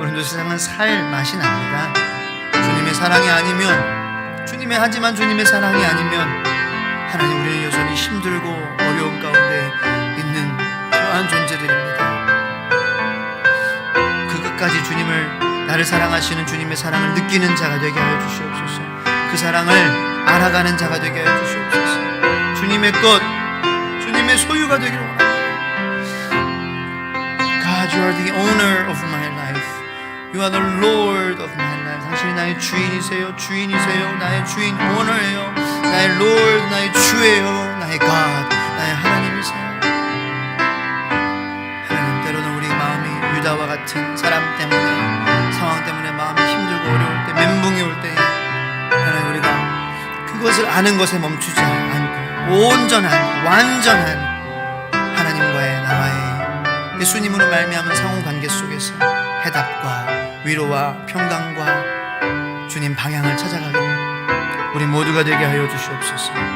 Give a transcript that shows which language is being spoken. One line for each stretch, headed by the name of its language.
Korean: 오늘도 세상은 살 맛이 납니다. 주님의 사랑이 아니면, 하지만 주님의 사랑이 아니면 하나님, 우리는 여전히 힘들고 어려움 가운데 있는 그러한 존재들입니다. 그 끝까지 주님을, 나를 사랑하시는 주님의 사랑을 느끼는 자가 되게 하여 주시옵소서. 그 사랑을 알아가는 자가 되게 하여 주시옵소서. 주님의 것, 주님의 소유가 되기를 원합니다.
English: God, you are the owner of my life. You are the Lord of my life.
Korean: 당신이 나의 주인이세요. 주인이세요. 나의 주인, 오너예요. 나의 Lord, 나의 주예요. 나의 God, 나의 하나님이세요. 하나님, 때로는 우리 마음이 유다와 같은 사람 때문에, 상황 때문에 마음이 힘들고 어려울 때, 멘붕이 올 때 하나님, 우리가 그것을 아는 것에 멈추지 않고 온전한, 완전한 하나님과의, 나와의 예수님으로 말미암은 상호관계 속에서 해답과 위로와 평강과 주님 방향을 찾아가게 우리 모두가 되게 하여 주시옵소서.